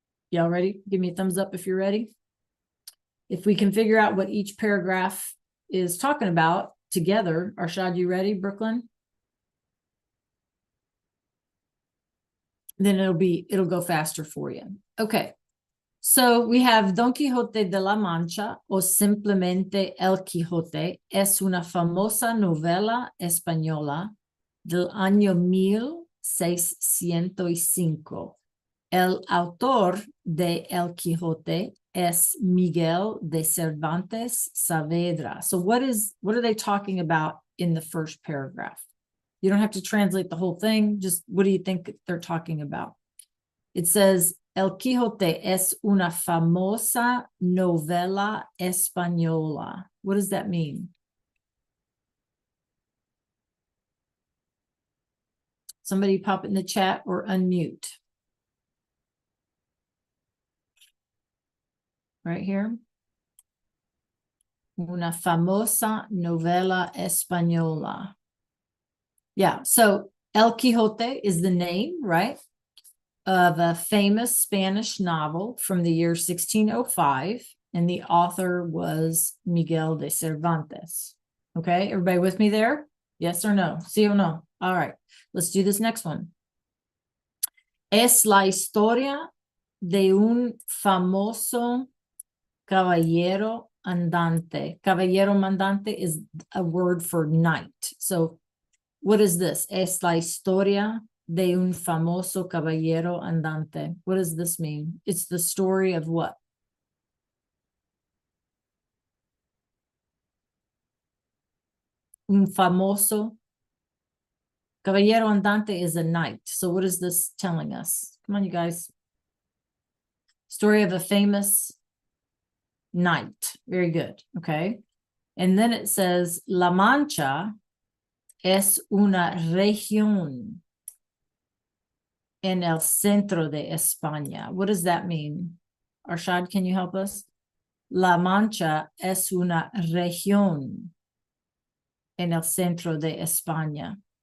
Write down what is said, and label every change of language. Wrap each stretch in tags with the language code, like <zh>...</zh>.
<en>Y'all ready? Give me a thumbs up if you're ready. If we can figure out what each paragraph is talking about together. Arshad, you ready, Brooklyn? Then it'll go faster for you. Okay. So we have</en> <es>Don Quixote de la Mancha, o simplemente El Quijote, es una famosa novela española del año 1605. El autor de El Quijote es Miguel de Cervantes Saavedra.</es> <en>So what are they talking about in the first paragraph? You don't have to translate the whole thing. Just what do you think they're talking about? It says,</en> <es>El Quijote es una famosa novela española.</es> <en>What does that mean? Somebody pop it in the chat or unmute. Right here.</en> <es>Una famosa novela española.</es> <en>Yeah, so El Quijote is the name, right, of a famous Spanish novel from the year 1605, and the author was Miguel de Cervantes. Okay, everybody with me there? Yes or no?</en> <es>Sí o no?</es> <en>All right, let's do this next one.</en> <es>Es la historia de un famoso caballero andante.</es> <en>Caballero andante is a word for knight. So what is this?</en> <es>Es la historia de un famoso caballero andante.</es> <en>What does this mean? It's the story of what?</en> <es>Un famoso caballero andante</es> <en>is a knight. So what is this telling us? Come on, you guys. Story of a famous knight. Very good. Okay. And then it says</en> <es>La Mancha es una región en el centro de España.</es> <en>What does that mean? Arshad, can you help us?</en> <es>La Mancha es una región en el centro de España.</es>